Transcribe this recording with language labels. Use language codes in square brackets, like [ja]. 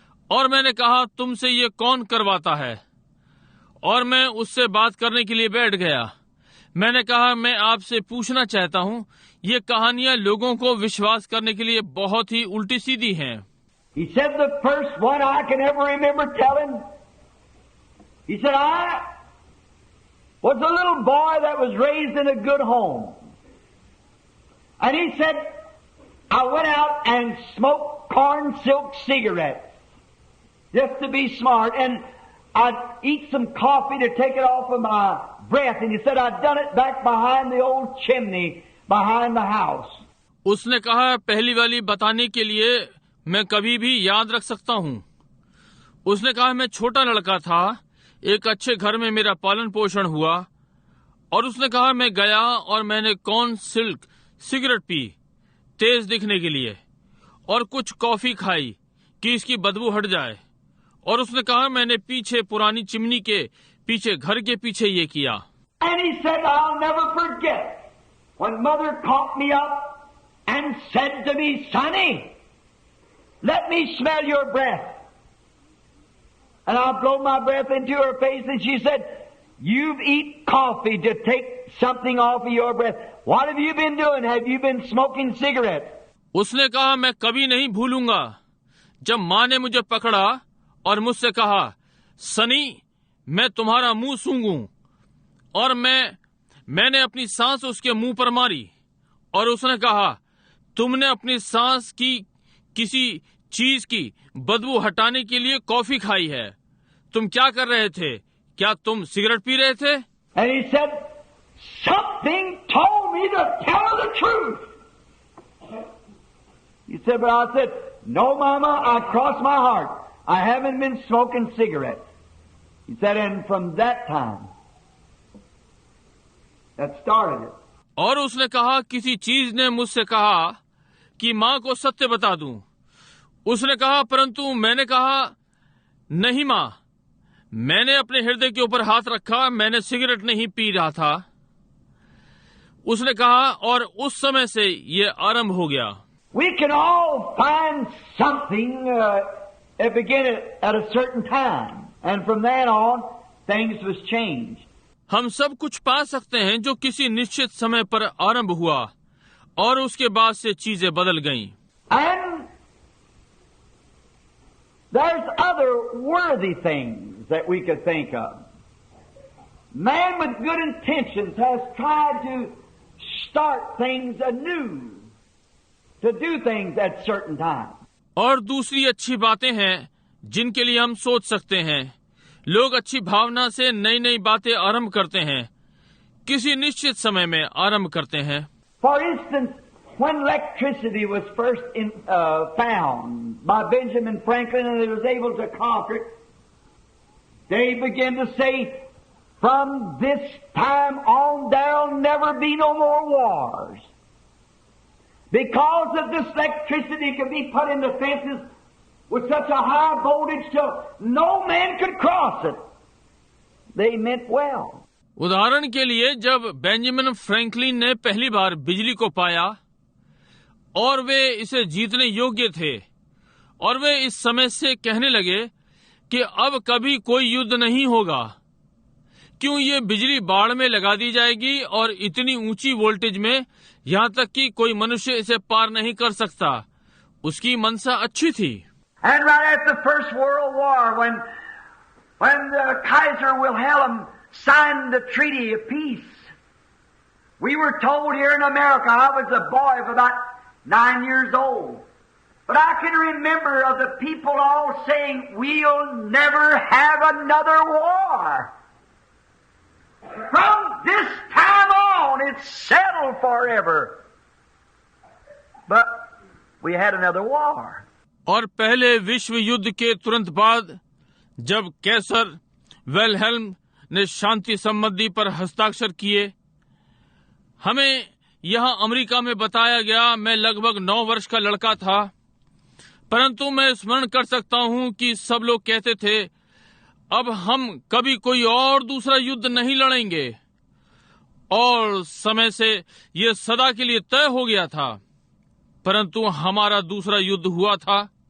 [hi] और मैंने कहा, तुमसे ये कौन करवाता है? और मैं उससे बात करने के लिए बैठ गया। मैंने कहा, मैं आपसे पूछना चाहता हूँ, ये कहानियां लोगों को विश्वास करने के लिए बहुत ही उल्टी सीधी हैं। [en] He said the first one I can ever remember telling, he said, I was a little boy that was raised in a good home. And he said, I went out and smoked corn silk cigarettes just to be smart, and I'd eat some coffee to take it off of my breath. And he said, I'd done it back behind the old chimney behind the house. [hi] उसने कहा, पहली वाली बताने के लिए मैं कभी भी याद रख सकता हूँ। उसने कहा, मैं छोटा लड़का था, एक अच्छे घर में मेरा पालन पोषण हुआ। और उसने कहा, मैं गया और मैंने कॉर्न सिल्क सिगरेट पी तेज दिखने के लिए और कुछ कॉफी खाई कि इसकी बदबू हट जाए। और उसने कहा, मैंने पीछे पुरानी चिमनी के पीछे घर के पीछे ये किया। [en] And he said, I'll never forget when mother caught me up and said to me, Sonny, let me smell your breath. And I blow my breath into her face and she said, You've eaten coffee to take something off of your breath. What have you been doing? Have you been smoking cigarettes? [hi] उसने कहा, मैं कभी नहीं भूलूंगा जब माँ ने मुझे पकड़ा और मुझसे कहा, सनी, मैं तुम्हारा मुंह सूंघूं, और मैंने अपनी सांस उसके मुंह पर मारी, और उसने कहा, तुमने अपनी सांस की किसी चीज की बदबू हटाने के लिए कॉफी खाई है। तुम क्या कर रहे थे? क्या तुम सिगरेट पी रहे थे? [en] And he said, something told me to tell her the truth. He said, but I said, no, Mama, I crossed my heart. I haven't been smoking cigarettes. He said, and from that time, that started it. [hi] और उसने कहा, किसी चीज ने मुझसे कहा कि माँ को सत्य बता दूं। उसने कहा, परंतु मैंने कहा, नहीं माँ, मैंने अपने हृदय के ऊपर हाथ रखा, मैंने सिगरेट नहीं पी रहा था। उसने कहा, और उस समय से ये आरंभ हो गया। [en] We can all find something that began at a certain time, and from then on, things was changed. [hi] हम सब कुछ पा सकते हैं जो किसी निश्चित समय पर आरंभ हुआ, और उसके बाद से चीजें बदल गईं। [en] And there's other worthy things that we could think of. Man with good intentions has tried to start things anew, to do things at certain times. [hi] और दूसरी अच्छी बातें हैं जिनके लिए हम सोच सकते हैं। लोग अच्छी भावना से नई नई बातें आरंभ करते हैं, किसी निश्चित समय में आरंभ करते हैं। [en] For instance, when electricity was first found by Benjamin Franklin and he was able to conquer it, they began to say, from this time on there'll never be no more wars. Because of this electricity could be put into fences with such a high voltage till no man could cross it. They meant well. [hi] उदाहरण के लिए, जब Benjamin Franklin ने पहली बार बिजली को पाया और वे इसे जीतने योग्य थे, और वे इस समय से कहने लगे कि अब कभी कोई युद्ध नहीं होगा, क्यों ये बिजली बाढ़ में लगा दी जाएगी और इतनी ऊंची वोल्टेज में, यहाँ तक कि कोई मनुष्य इसे पार नहीं कर सकता। उसकी मनसा अच्छी थी। [en] And right after the First World War, when the Kaiser Wilhelm signed the Treaty of Peace, we were told here in America, I was a boy of about 9 years old, but I can remember of the people all saying, we'll never have another war. From this time on, it's settled forever. But we had another war. [hi] और पहले विश्व युद्ध के तुरंत बाद, जब कैसर वेलहेल्म ने शांति संधि पर हस्ताक्षर किए, हमें यहाँ अमेरिका में बताया गया, मैं लगभग 9 वर्ष का लड़का था, परंतु मैं स्मरण कर सकता हूँ कि सब लोग कहते थे, अब हम कभी कोई और दूसरा युद्ध नहीं लड़ेंगे, और समय से ये सदा के लिए तय हो गया था, परंतु हमारा दूसरा युद्ध हुआ था।